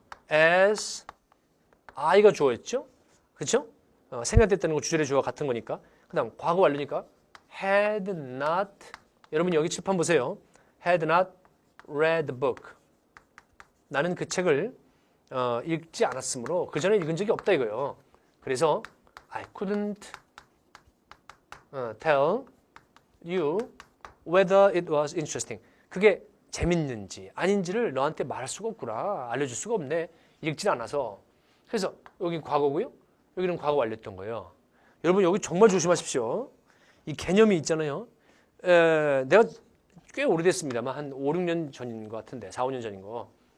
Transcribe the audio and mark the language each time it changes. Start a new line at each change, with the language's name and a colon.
Korean: as I가 주어였죠? 그렇죠? 생략됐다는 거 주절의 주어가 같은 거니까. 그 다음 과거 완료니까 had not, 여러분 여기 칠판 보세요.
English: had not read the book.
Korean: 나는 그 책을 읽지 않았으므로 그 전에 읽은 적이 없다 이거예요.
English: 그래서 I couldn't tell you whether it was interesting.
Korean: 그게 재밌는지 아닌지를 너한테 말할 수가 없구나. 알려줄 수가 없네. 읽질 않아서. 그래서 여기 과거고요. 여기는 과거 완료했던 거예요. 여러분 여기 정말 조심하십시오. 이 개념이 있잖아요. 내가 꽤 오래됐습니다만 한 5, 6년 전인 것 같은데 4, 5년 전인 거.